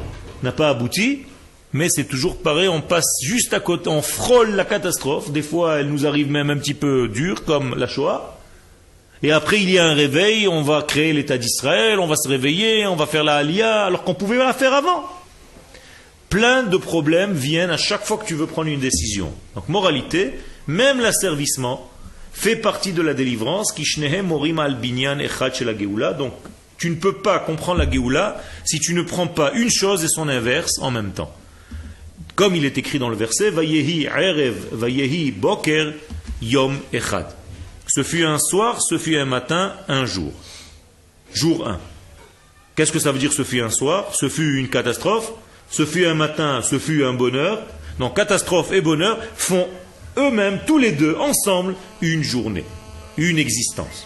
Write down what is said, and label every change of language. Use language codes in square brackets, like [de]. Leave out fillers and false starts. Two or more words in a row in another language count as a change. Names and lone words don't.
[fr] mais c'est toujours pareil, on passe juste à côté, on frôle la catastrophe, des fois elle nous arrive même un petit peu dure, comme la Shoah, et après il y a un réveil, on va créer l'État d'Israël, on va se réveiller, on va faire la Aliyah, alors qu'on pouvait la faire avant. Plein de problèmes viennent à chaque fois que tu veux prendre une décision. Donc moralité, même l'asservissement fait partie de la délivrance, qui [he] שניהם מורים על בניין אחד של הגאולה. [fr] Donc tu ne peux pas comprendre la geoula si tu ne prends pas une chose et son inverse en même temps. Comme il est écrit dans le verset, [he] ויהי ערב, ויהי בקר, יום אחד. [fr] Ce fut un soir, ce fut un matin, un jour. Jour 1. Qu'est-ce que ça veut dire ce fut un soir? Ce fut une catastrophe. Ce fut un matin, ce fut un bonheur. Donc catastrophe et bonheur font eux-mêmes, tous les deux, ensemble, une journée, une existence.